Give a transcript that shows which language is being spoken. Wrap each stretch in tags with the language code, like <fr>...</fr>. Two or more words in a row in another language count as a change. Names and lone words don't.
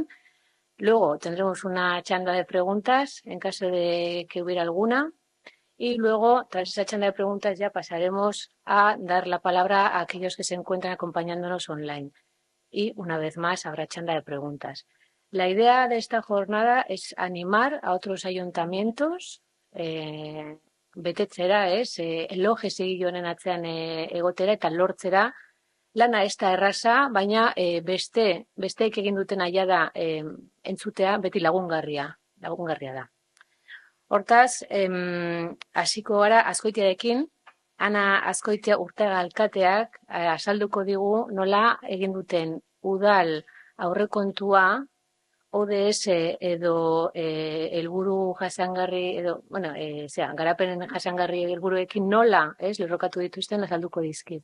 <es>Luego tendremos una chanda de preguntas en caso de que hubiera alguna. Y luego, tras esa chanda de preguntas, ya pasaremos a dar la palabra a aquellos que se encuentran acompañándonos online. Y, una vez más, habrá chanda de preguntas. La idea de esta jornada es animar a otros ayuntamientos,</es> <eu>betetzera, ELOGE segi honen atzean egotera eta lortzera, lana ez da erraza, baina besteek egin duten aia da entzutea beti lagungarria da. Hortaz, hasiko gara Azkoitiarekin, Ana Azkoitia Urtega alkateak azalduko digu nola egin duten udal aurrekontua, ODS edo helburu jasangarri edo, garapen jasangarri helburuekin nola, lerrokatu dituzten azalduko dizkit.</eu>